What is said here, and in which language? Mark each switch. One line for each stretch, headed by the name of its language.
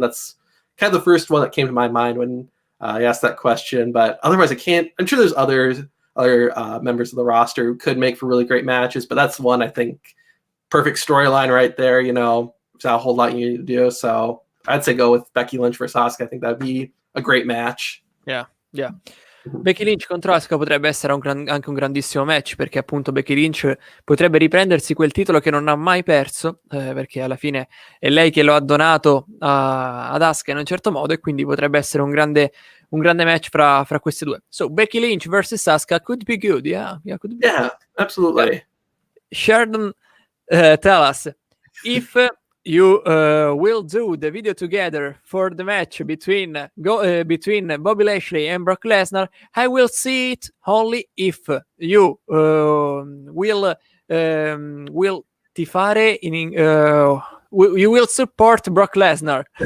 English: That's kind of the first one that came to my mind when I asked that question. But otherwise, I can't. I'm sure there's other members of the roster who could make for really great matches, but that's one I think perfect storyline right there. Without a whole lot you need to do. So I'd say go with Becky Lynch versus Asuka. I think that'd be a great match. Yeah.
Italian: Becky Lynch contro Asuka potrebbe essere anche un grandissimo match, perché appunto Becky Lynch potrebbe riprendersi quel titolo che non ha mai perso, perché alla fine è lei che lo ha donato ad Asuka in un certo modo, e quindi potrebbe essere un grande match fra queste due.
English: So Becky Lynch versus Asuka could be good. Could be. Yeah, absolutely. Sheridan, tell us if you will do the video together for the match between Bobby Lashley and Brock Lesnar, I will see it only if you will tifare you will support Brock Lesnar.